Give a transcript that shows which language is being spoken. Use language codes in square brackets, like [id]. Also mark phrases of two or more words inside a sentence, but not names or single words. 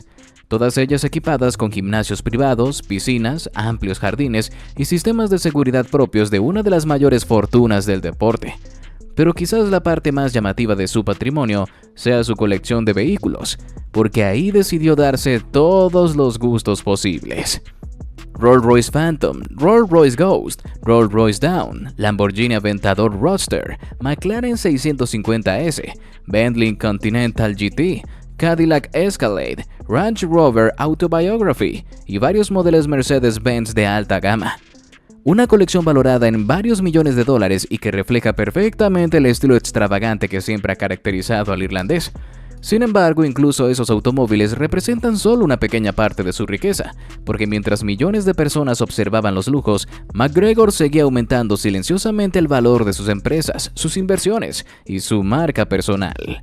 [es] Todas ellas equipadas con gimnasios privados, piscinas, amplios jardines y sistemas de seguridad propios de una de las mayores fortunas del deporte. Pero quizás la parte más llamativa de su patrimonio sea su colección de vehículos, porque ahí decidió darse todos los gustos posibles. Rolls-Royce Phantom, Rolls-Royce Ghost, Rolls-Royce Dawn, Lamborghini Aventador Roadster, McLaren 650S, Bentley Continental GT, Cadillac Escalade, Range Rover Autobiography y varios modelos Mercedes-Benz de alta gama. Una colección valorada en varios millones de dólares y que refleja perfectamente el estilo extravagante que siempre ha caracterizado al irlandés. Sin embargo, incluso esos automóviles representan solo una pequeña parte de su riqueza, porque mientras millones de personas observaban los lujos, McGregor seguía aumentando silenciosamente el valor de sus empresas, sus inversiones y su marca personal.